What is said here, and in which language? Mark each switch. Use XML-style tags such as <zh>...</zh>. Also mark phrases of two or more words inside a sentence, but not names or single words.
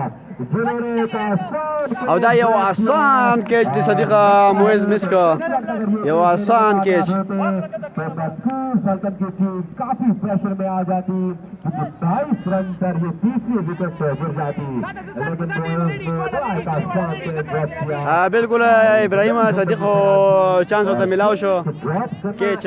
<ps>او دا یو آسان کیچ دی صدیق مویز مس کا یو آسان کیچ</ps> <ur>کافی پریشر میں آ جاتی 22 رن پر یہ تیسری وکٹ گر جاتی بالکل ابراہیم صدیق کو چانس ہوتا ملاو شو کیچ</ur>